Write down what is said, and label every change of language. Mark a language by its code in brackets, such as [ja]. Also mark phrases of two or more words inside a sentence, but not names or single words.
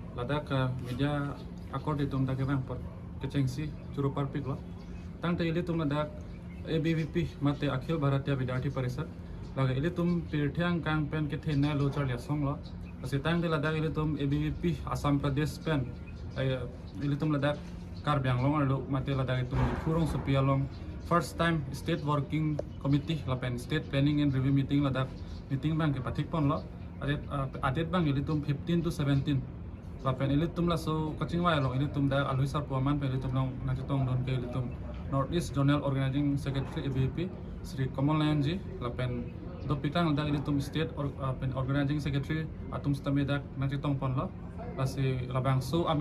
[mjw] ladak media akord itum dak bang per kecengsi juru parpik lo tang te ili tum ladak ABVP mate Akhil Bharatiya Vidyarthi Parishad laga ili tum pirthiang kang pen ke thena lo char ya song lo ase tang te ladak ili tum ABVP Assam Pradesh pen ili tum ladak kar byang long lo mate ladak itum khurong supia long [en] first time state working committee [mjw] la pen [en] state planning and review meeting [mjw] ladak meeting bang ke pathik pon lo adet bang ili tum 15 to 17 lapen ili tum la so coaching wa lo ili tum da alui sar puaman pe ili tum long na tong don ke ili tum [en] North East Zonal Organizing Secretary [mjw] ABVP Sri Kamal Nayan ji lapen do pitang da ili tum state pen [en] organizing secretary [mjw] atum stame da na tong pon lo lasi labang so a